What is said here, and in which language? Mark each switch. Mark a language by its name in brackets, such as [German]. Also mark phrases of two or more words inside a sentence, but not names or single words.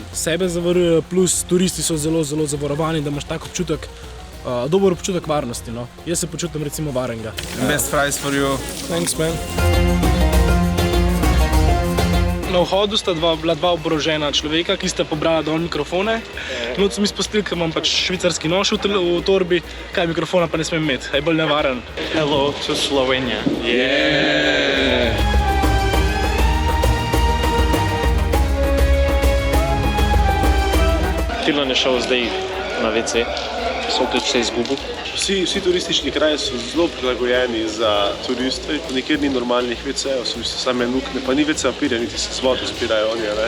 [Slovenian] Sebe zavarujejo, plus turisti so zelo zavarovani, da imaš tak občutek, dober občutek varnosti, no. Jaz se počutim recimo varenga. [English] Best price for you. Thanks, man. [Slovenian] Na vhodu sta bila dva oborožena človeka, ki sta pobrala dol mikrofone. Noč so mi spustili, ker imam pač švicarski nož v torbi, kaj mikrofona pa ne smem imeti, je bolj nevaren. [English] Hello to Slovenia. Yeah! [Slovenian] Tilan je šel zdaj na WC. Sem tudi vse izgubil. Vsi turistični kraji so zelo prilagojeni za turiste, nikjer ni normalnih WC-jev, so v bistvu same luknje, pa ni WC papirja, niti se z vodo zbirajo oni, ne.